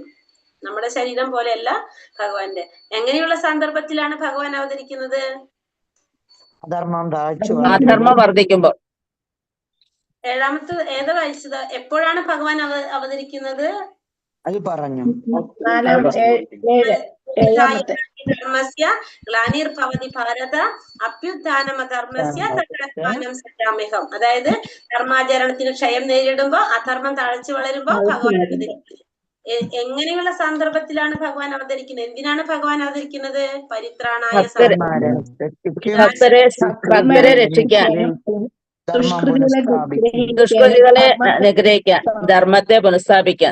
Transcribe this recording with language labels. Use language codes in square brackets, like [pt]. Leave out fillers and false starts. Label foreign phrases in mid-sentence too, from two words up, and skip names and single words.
[ml] നമ്മുടെ ശരീരം പോലെയല്ല ഭഗവാന്റെ. എങ്ങനെയുള്ള സന്ദർഭത്തിലാണ് ഭഗവാൻ അവതരിക്കുന്നത്? അധർമ്മം വർദ്ധിക്കുമ്പോ. ഏഴാമത്തെ ഏതാ വായിച്ചത്? എപ്പോഴാണ് ഭഗവാൻ അവതരിക്കുന്നത്? അത് പറഞ്ഞു. [sa] ധർമ്മസ്യ ഗ്ലാനിർഭവതി ഭാരത അഭ്യുത്ഥാനമധർമ്മസ്യ തദാത്മാനം സൃജാമ്യഹം. [ml] അതായത് ധർമാചരണത്തിന് ക്ഷയം നേരിടുമ്പോ, അധർമ്മം തഴച്ചു വളരുമ്പോ ഭഗവാൻ അവതരിക്കുന്നത്. എങ്ങനെയുള്ള സന്ദർഭത്തിലാണ് ഭഗവാൻ അവതരിക്കുന്നത്? എന്തിനാണ് ഭഗവാൻ അവതരിക്കുന്നത്? പരിത്രാണായ, ഭക്തരെ രക്ഷിക്കാൻ, ദുഷ്കൃതികളെ നിഗ്രഹിക്കാൻ, ധർമ്മത്തെ പുനഃസ്ഥാപിക്കാൻ.